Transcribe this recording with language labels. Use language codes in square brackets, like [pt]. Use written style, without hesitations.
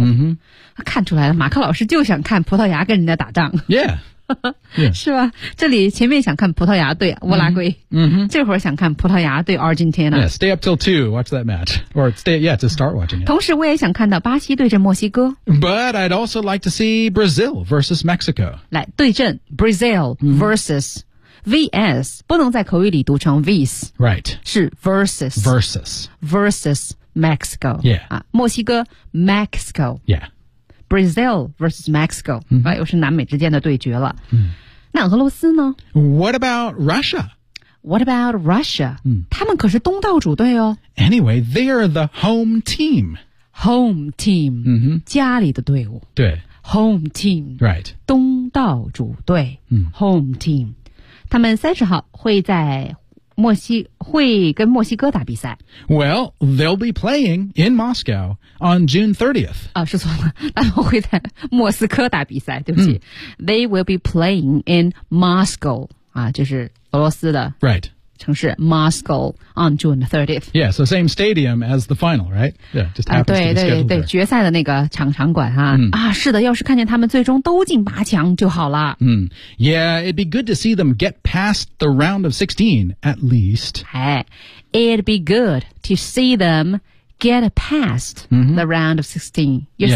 [zh] Mm-hmm. 看出来了，马克老师就想看葡萄牙跟人家打仗。 [en] Yeah. [zh] 是吧？这里前面想看葡萄牙对乌拉圭。 Mm-hmm. 这会儿想看葡萄牙对 Argentina. [en] Yeah, stay up till 2, watch that match. Or stay, yeah, to start watching it. [zh] 同时我也想看到巴西对阵墨西哥。 [en] But I'd also like to see Brazil versus Mexico. [zh] 来，对阵 [en] Brazil versus、 [zh] mm-hmm. VS 不能在口语里读成 vs， [en] right， [zh] 是 versus， [en] versus， versus Mexico， yeah， [zh] 啊，墨西哥 Mexico， [en] yeah， Brazil versus Mexico， [zh] 那、又是南美之间的对决了。那俄罗斯呢？ [en] What about Russia？ What about Russia？、 [zh] 他们可是东道主队哦。 [en] Anyway， they are the home team， home team， [zh] 家里的队伍，对。 [en] home team. Right. [zh] 东道主队、嗯、 [en] home team. [zh] 他们30号会在会跟墨西哥打比赛。 [en] Well, they'll be playing in Moscow on June 30th. [zh] 啊，是错了，他们会在莫斯科打比赛，对不起。 [en] They will be playing in Moscow, [zh] 啊，就是俄罗斯的。 [en] Right. [zh] 城市 [en] Moscow on June 30th. Yeah, so same stadium as the final, right? Yeah, just happens to be scheduled there. [zh] 对，决赛的那个场馆啊、嗯、啊，是的，要是看见他们最终都进八强就好了。 [en] 嗯 ，Yeah, it'd be good to see them get past the round of 16 at least. 哎 ，it'd be good to see them get past、 mm-hmm. the round of 16. [zh] 意思、